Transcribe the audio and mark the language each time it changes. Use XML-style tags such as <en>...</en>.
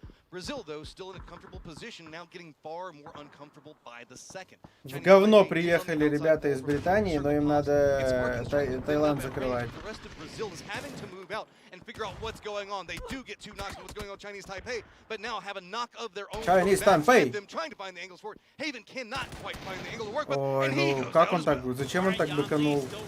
<en>Brazil, though, still in a comfortable position, now getting far more uncomfortable by the second.</en> <ru>В говно приехали ребята из Британии, но им надо Таиланд закрывать.</ru> <en>The rest of Brazil is having to move out and figure out what's going on. They do get 2 knocks on what's going on with Chinese Taipei, but now have a knock of their own. Chinese Taipei. Them trying to find the angles for it. Haven cannot quite find the angle to work with.</en> <ru>Ой, ну как он так, зачем он так быканул?</ru>